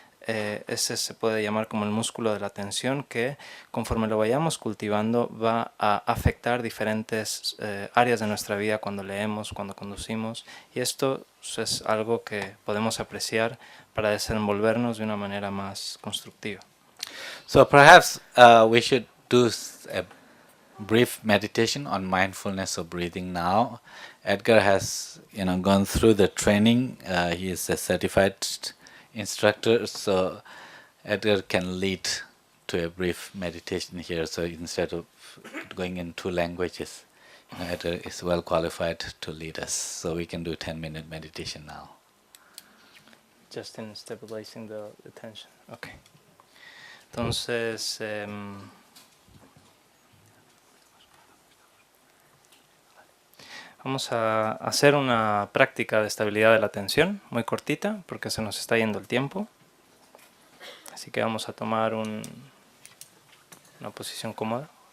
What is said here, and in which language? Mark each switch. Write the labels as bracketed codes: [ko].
[es] Ese se puede llamar como el músculo de la atención, que conforme lo vayamos cultivando va a afectar diferentes áreas de nuestra vida cuando leemos, cuando conducimos, y esto es algo que podemos apreciar para desenvolvernos de una manera más constructiva. [en] So perhaps we should do a brief meditation on mindfulness of breathing now. Edgar has gone through the training. He is a certified instructor, so Edgar can lead to a brief meditation here. So instead of going in 2 languages, Edgar is well qualified to lead us. So we can do 10-minute meditation now. Just in stabilizing the tension. Okay. [es] Entonces, vamos a hacer una práctica de estabilidad de la atención, muy cortita, porque se nos está yendo el tiempo. Así que vamos a tomar una posición cómoda.